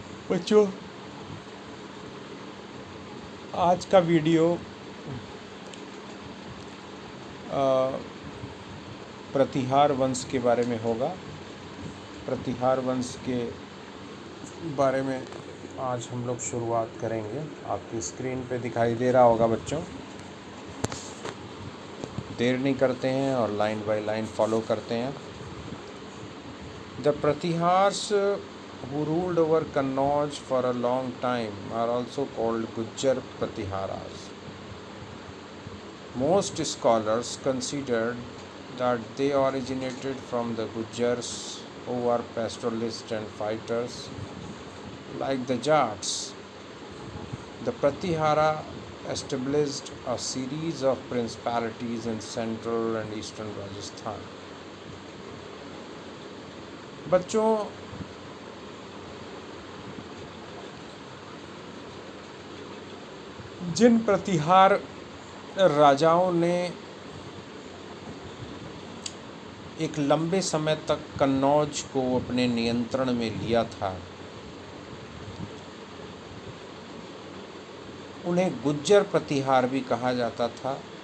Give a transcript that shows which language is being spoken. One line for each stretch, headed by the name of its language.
Hindi: बच्चों आज का वीडियो प्रतिहार वंश के बारे में होगा। प्रतिहार वंश के बारे में आज हम लोग शुरुआत करेंगे। आपकी स्क्रीन पे दिखाई दे रहा होगा बच्चों। देर नहीं करते हैं और लाइन बाय लाइन फॉलो करते हैं।
English: The Pratiharas who ruled over Kannauj for a long time are also called Gujjar Pratiharas. Most scholars considered that they originated from the Gujjars, who were pastoralists and fighters like the Jats. The Pratihara established a series of principalities in central and eastern Rajasthan.
Hindi: बच्चों जिन प्रतिहार राजाओं ने एक लंबे समय तक कन्नौज को अपने नियंत्रण में लिया था, उन्हें गुज्जर प्रतिहार भी कहा जाता था।